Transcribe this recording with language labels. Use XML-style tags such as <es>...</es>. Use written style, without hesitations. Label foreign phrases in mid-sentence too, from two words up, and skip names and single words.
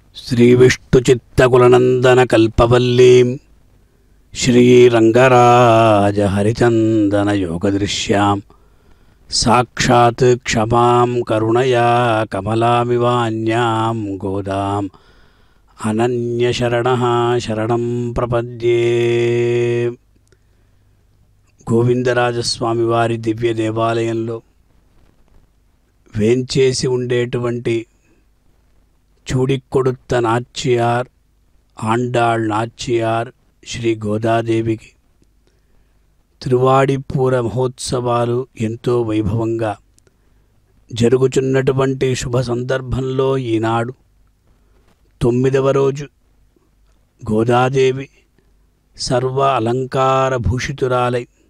<sa>श्रीविष्णुचित्तकुलनन्दनकल्पवल्लीं श्रीरङ्गराजहरिचन्दनयोगदृश्यां साक्षात् क्षमां करुणया कमलामिवान्यां गोदाम् अनन्यशरणः शरणं प्रपद्ये।</sa> <te>గోవిందరాజస్వామి వారి దివ్య దేవాలయంలో వేంచేసి ఉండేటువంటి చూడికొడుత్త నాచ్యార్ ఆండాళ్ నాచ్యార్ శ్రీ గోదాదేవికి తిరువాడిపూర మహోత్సవాలు ఎంతో వైభవంగా జరుగుచున్నటువంటి శుభ సందర్భంలో ఈనాడు 9వ రోజు గోదాదేవి సర్వ అలంకార భూషితురాలై</te>